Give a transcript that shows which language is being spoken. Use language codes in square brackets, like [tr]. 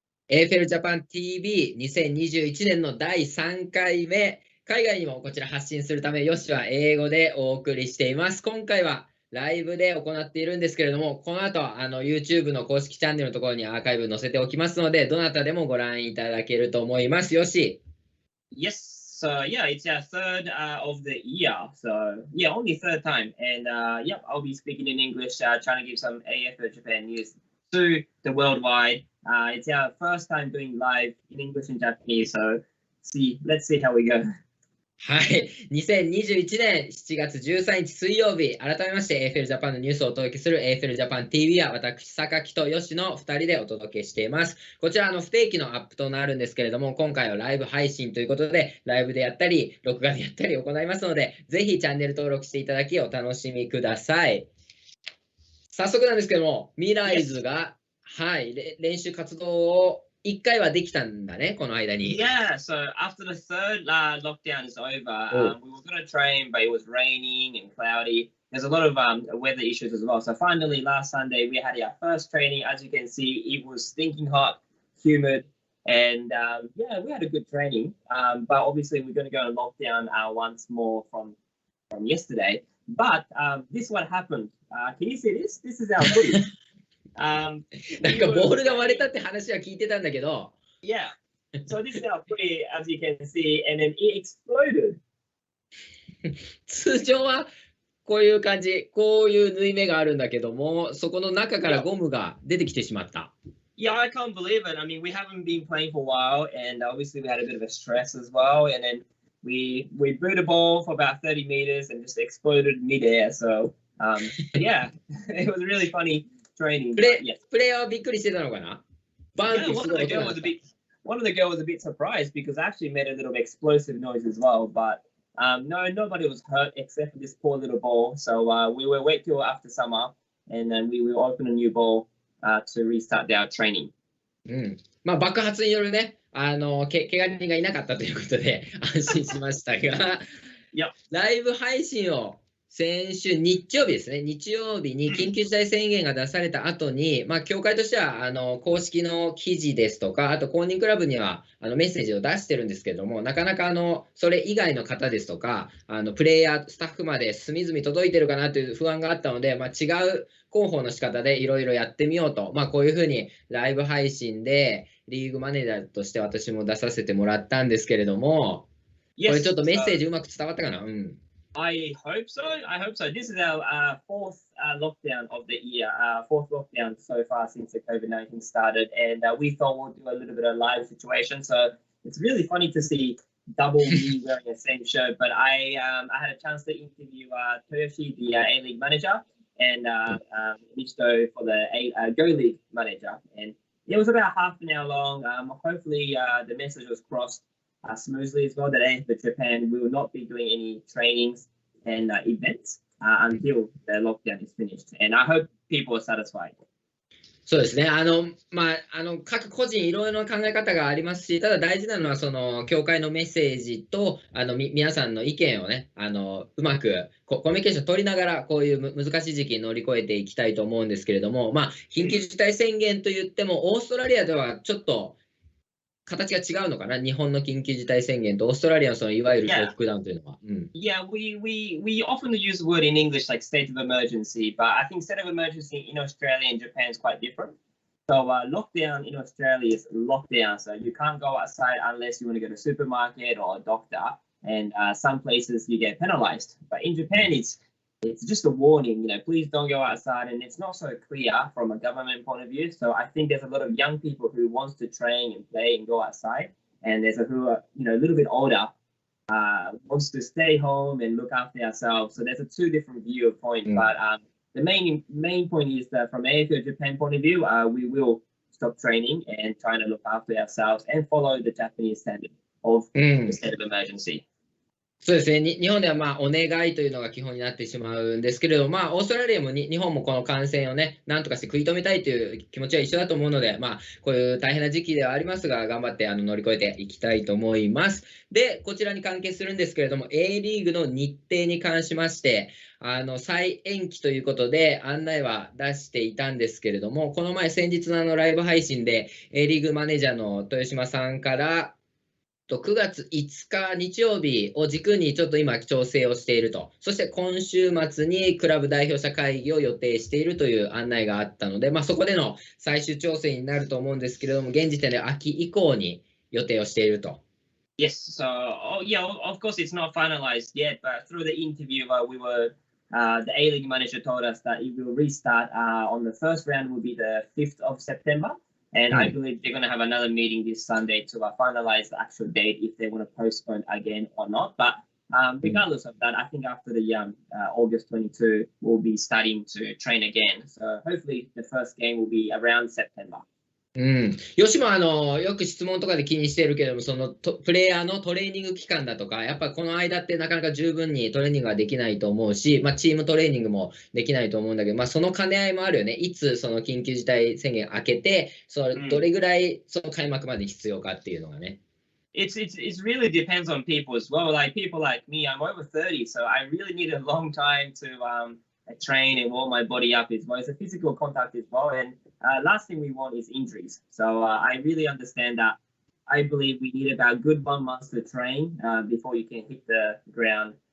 [ja] エーフェルジャパン TV2021 年の第3回目、海外にもこちら発信するため、ヨシは英語でお送りしています。今回はライブで行っているんですけれども、この後、YouTube の公式チャンネルのところにアーカイブ載せておきますので、どなたでもご覧いただけると思います。ヨシ。 [en] Yes. So yeah, it's our third of the year. So yeah, only third time. And yep, I'll be speaking in English, trying to give some AFL Japan news to the worldwide. It's our first time doing live in English and Japanese. So let's see how we go. [ja] はい。 2021年7月13日水曜日、改めまして AFL ジャパンのニュースをお届けする AFL ジャパン TV は私、榊と吉の2人でお届けしています。こちら不定期のアップとなるんですけれども、今回はライブ配信ということで、ライブでやったり、録画でやったり行いますので、ぜひチャンネル登録していただきお楽しみください。早速なんですけども、ミライズが、はい、練習活動を1回はできたんだね、この間に。 [en] Yeah, so after the third lockdown is over, we were going to train, but it was raining and cloudy. There's a lot of weather issues as well. So finally, last Sunday, we had our first training. As you can see, it was stinking hot, humid, and yeah, we had a good training. But obviously, we're going to go on lockdown once more from yesterday. But this what happened. Can you see this? This is our footage. [ja] なんかボールが割れたって話は聞いてたんだけど。 [en] Yeah. So this is our footage, as you can see, and then it exploded. [ja] 通常はこういう感じ、こういう縫い目があるんだけども、そこの中からゴムが出てきてしまった。 [en] Yeah, I can't believe it. I mean, we haven't been playing for a while, and obviously we had a bit of a stress as well. And then we booted a ball for about 30 meters and just exploded midair. So yeah, it was really funny training. [ja] プレイヤーはびっくりしてたのかな？バンってすごい音が鳴った。 [en] One of the girls was a bit surprised because I actually made a little explosive noise as well. But no, nobody was hurt except for this poor little ball. So we will wait till after summer, and then we will open a new ball to restart our training. [ja] まあ爆発によるね、怪我人がいなかったということで安心しましたが、ライブ配信を先週日曜日ですね、日曜日に緊急事態宣言が出された後に、まあ、協会としては公式の記事ですとか、あと公認クラブにはメッセージを出してるんですけれども、なかなかそれ以外の方ですとか、プレイヤー、スタッフまで隅々届いてるかなという不安があったので、まあ、違う広報の仕方でいろいろやってみようと、まあ、こういうふうにライブ配信でリーグマネージャーとして私も出させてもらったんですけれども、これちょっとメッセージうまく伝わったかな？ [en] I hope so. I hope so. This is our fourth lockdown of the year, fourth lockdown so far since the COVID-19 started. And we thought we'll do a little bit of live situation. So it's really funny to see double me wearing the same shirt. But I had a chance to interview Toyoshi, the A-League manager, and Michito for the Go League manager. And it was about half an hour long. Hopefully the message was crossed smoothly as well, that AFL Japan will not be doing any trainings and events until the lockdown is finished. And I hope people are satisfied. [ja] そうですね。まあ、各個人いろいろな考え方がありますし、ただ大事なのは、協会のメッセージと、皆さんの意見をね、うまくコミュニケーション取りながら、こういう難しい時期乗り越えていきたいと思うんですけれども、まあ、緊急事態宣言といっても、オーストラリアではちょっと、形が違うのかな、日本の緊急事態宣言とオーストラリアのいわゆるロックダウンというのは。 [en] Yeah, we often use the word in English like state of emergency, but I think state of emergency in Australia and Japan is quite different. So lockdown in Australia is lockdown, so you can't go outside unless you want to go to a supermarket or a doctor, and some places you get penalized. But in Japan, it's just a warning, please don't go outside, and it's not so clear from a government point of view. So I think there's a lot of young people who wants to train and play and go outside, and there's who are a little bit older wants to stay home and look after ourselves. So there's a two different view of point. But the main point is that from AFL Japan point of view, we will stop training and trying to look after ourselves and follow the Japanese standard of the state of emergency. [ja] そうですね、日本ではお願いというのが基本になってしまうんですけれども、オーストラリアも日本もこの感染をね、なんとかして食い止めたいという気持ちは一緒だと思うので、こういう大変な時期ではありますが、頑張って乗り越えていきたいと思います。で、こちらに関係するんですけれども、A リーグの日程に関しまして、再延期ということで案内は出していたんですけれども、この前、先日のライブ配信で、A リーグマネージャーの豊島さんから、9月5日日曜日を軸にちょっと今調整をしていると。そして今週末にクラブ代表者会議を予定しているという案内があったので、そこでの最終調整になると思うんですけれども、現時点で秋以降に予定をしていると。 [en] Yes, so yeah, of course it's not finalized yet, but through the interview, the A League manager told us that it will restart on the first round will be the 5th of September. And I believe they're going to have another meeting this Sunday to finalize the actual date if they want to postpone again or not. But regardless of that, I think after the August 22, we'll be starting to train again. So hopefully the first game will be around September. [ja] よしもよく質問とかで気にしているけれども、そのプレイヤーのトレーニング期間だとか、やっぱこの間ってなかなか十分にトレーニングができないと思うし、チームトレーニングもできないと思うんだけど、その兼ね合いもあるよね。いつその緊急事態宣言明けて、どれぐらいその開幕まで必要かっていうのがね。 [en] It really depends on people as well. Like people like me, I'm over 30, so I really need a long time to train and warm my body up as well. It's a physical contact as well. And last thing we want is injuries. So I really understand that. I believe we need about a good 1 month to train before you can hit the ground.